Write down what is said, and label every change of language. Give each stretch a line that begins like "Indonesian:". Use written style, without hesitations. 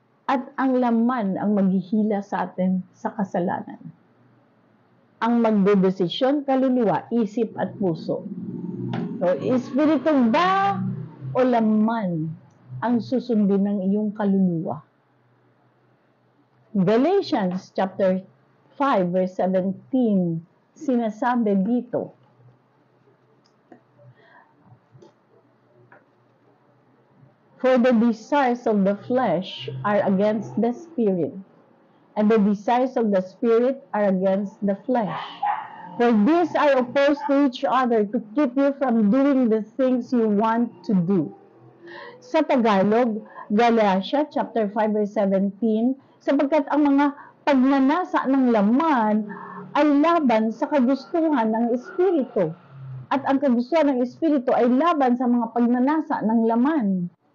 Filipino: At ang laman ang maghihila sa atin sa kasalanan. Ang magdedesisyon, kaluluwa, isip at puso. So, espiritu ba o laman ang susundin ng iyong kaluluwa?
English: Galatians chapter 5 verse 17
Filipino: sinasabi dito,
English: for the desires of the flesh are against the spirit, and the desires of the spirit are against the flesh. For these are opposed to each other to keep you from doing the things you want to do.
Filipino: Sa Tagalog, Galatia chapter 5 verse 17, sapagkat ang mga pagnanasa ng laman ay laban sa kagustuhan ng Espiritu. At ang kagustuhan ng Espiritu ay laban sa mga pagnanasa ng laman.